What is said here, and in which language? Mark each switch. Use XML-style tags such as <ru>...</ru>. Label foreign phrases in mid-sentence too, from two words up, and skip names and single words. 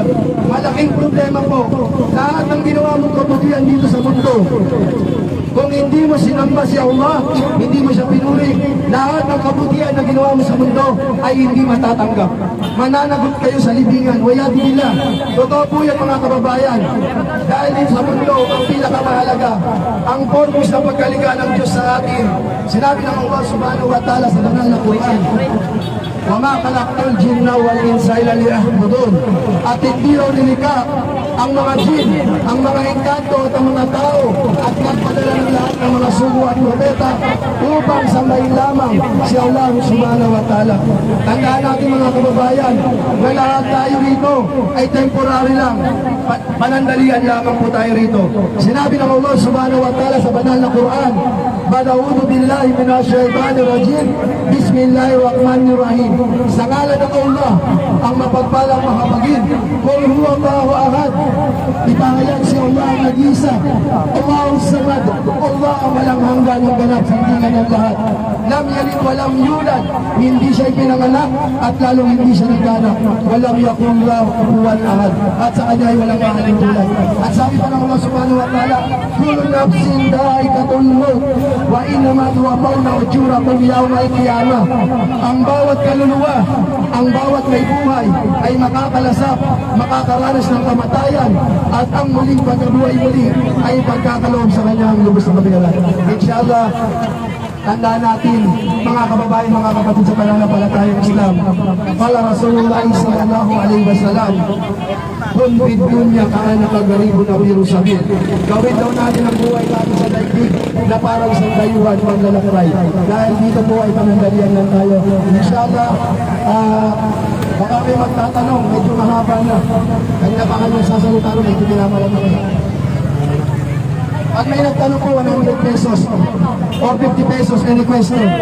<tl>Malaking problema po, lahat ng ginawa mong kabutihan dito sa mundo, kung hindi mo sinamba si Allah, hindi mo siya pinuri, lahat ng kabutihan na ginawa mo sa mundo ay hindi matatanggap. Mananagot kayo sa libingan, wayadillah. Totoo po yan mga kababayan. Dahil din sa mundo, ang pinakamahalaga, ang purpose ng pagkalinga ng Diyos sa atin. Sinabi ng Allah</tl> <ar>سبحانه وتعالى</ar> <tl>sa banal na Quran,</tl> <ar>وَمَا خَلَقْتُ الْجِنَّ وَالْإِنسَ إِلَّا لِيَعْبُدُونِ.</ar> <tl>At hindi raw nilikha ang mga jin, ang mga engkanto at ang mga tao at nagpadala ng lahat ng mga sugo at propeta upang sambahin lamang si Allah</tl> <ar>سبحانه وتعالى.</ar> <tl>Tandaan natin mga kababayan na lahat tayo rito ay temporary lang. Panandalian lamang po tayo rito. Sinabi ng Allah</tl> <ar>سبحانه وتعالى</ar> <tl>sa banal na Quran,</tl> <ar>أعوذ بالله من الشيطان الرجيم بسم الله الرحمن الرحيم.</ar> <tl>Sa ngalan ng Allah, ang mapagpalang mahabagin,</tl> <ar>قل هو الله أحد.</ar> <tl>Ipahayag si Allah ang nag-isa.</tl> <ar>الله الصمد.</ar> <tl>Allah ang walang hanggan ng ganap sa hinggan ng lahat.</tl> <ar>لم يلد ولم يولد.</ar> <tl>Hindi siya pinanganak at lalong hindi siya nagkanak.</tl> <ar>ولم يكن له كفوا أحد.</ar> <tl>At sa kanya ay walang mahalin tulad. At sabi pa ng Allah</tl> <ar>سبحانه وتعالى كل نفس ذائقة الموت وإنما توفون أجوركم يوم القيامة.</ar> <tl>Ang bawat kaluluwa, ang bawat may buhay ay makakalasap, makakaranas ng kamatayan, at ang muling pagkabuhay muli ay pagkakaloob sa kanyang lubos na kabigalan. Inshallah, Tandaan natin, mga kababayan, mga kapatid sa pananampalatayang Islam,</tl> <ar>قال رسول الله صلى الله عليه وسلم كن في الدنيا كأنك غريب أو سبيل.</ar> <tl>Gawin daw natin ang buhay natin sa daigdig na parang isang dayuhan maglalakbay. Dahil dito po ay panandalian lang tayo. Inshallah, baka may magtatanong, medyo mahaba na. Kanina pa kanyang sasalita rin, medyo pinamalan na kayo. Pag may nagtanong po, 100 pesos or 50 pesos,</tl> <en>any question.</en>